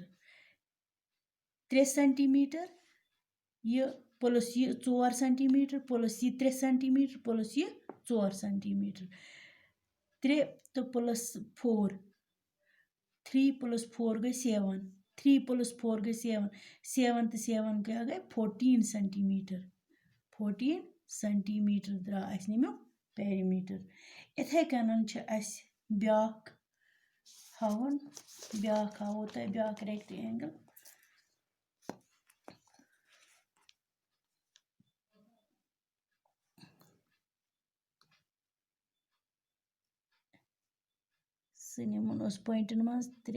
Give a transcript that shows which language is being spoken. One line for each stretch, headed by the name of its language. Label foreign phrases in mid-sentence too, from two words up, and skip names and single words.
Kashmiri: 3 सेंटीमीटर ये प्लस ये 4 सेंटीमीटर प्लस ये 3 सेंटीमीटर प्लस ये 4 सेंटीमीटर. 3 तो प्लस 4. 3 प्लस 4 गई 7. 3 प्लस 4 गई 7. 7 तो 7 क्या गए 14 सेंटीमीटर. 14 सेंटीमीटर द्रा अस नमो पेरीमीटर. इथे कनन छ अस ब्याक हावन. ब्याक हावो त ब्याक रेक्टेंगल. सनिमन उस पॉइंटन मज